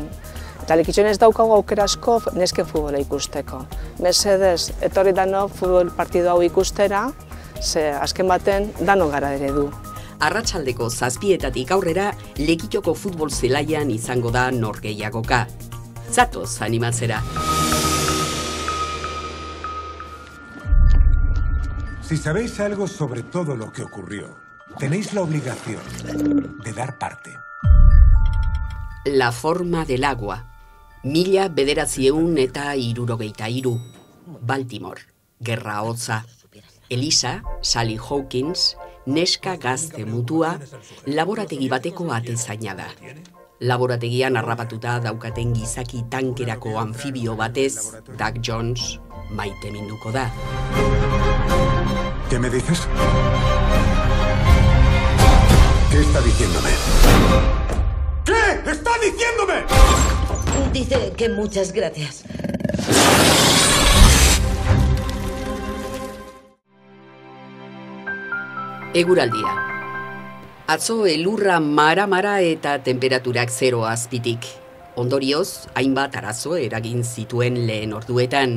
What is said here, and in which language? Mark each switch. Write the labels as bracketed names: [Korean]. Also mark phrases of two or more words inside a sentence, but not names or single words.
[Basque] Eta Lekitxon ez daukagu aukera asko nesken futbola ikusteko. Mesedez, etorri dano futbol partidu hau ikustera, ze azken baten dano gara ere du. Arratsaldeko 7:00 aurrera Lekitxoko futbol zelaian izango da norgehiagoka. Zatoz animatzera! [Spanish] Si sabéis algo sobre todo lo que ocurrió, tenéis la obligación de dar parte. La forma del agua. 1963. Baltimore. [Basque] Gerra hotza. Elisa, Sally Hawkins, neska gazte mutua, laborategi bateko atezaina da. Laborategian harrapatuta daukaten gizaki tankerako anfibio batez, Doug Jones maiteminduko da. [Spanish] ¿Qué me dices? ¿Qué ¿Qué está diciéndome? ¿Qué está diciéndome? Dice que muchas gracias. [Basque] Eguraldia. Atzo elurra mara eta temperaturak 0 azpitik. Ondorioz, hainbat arazo eragin zituen lehen orduetan.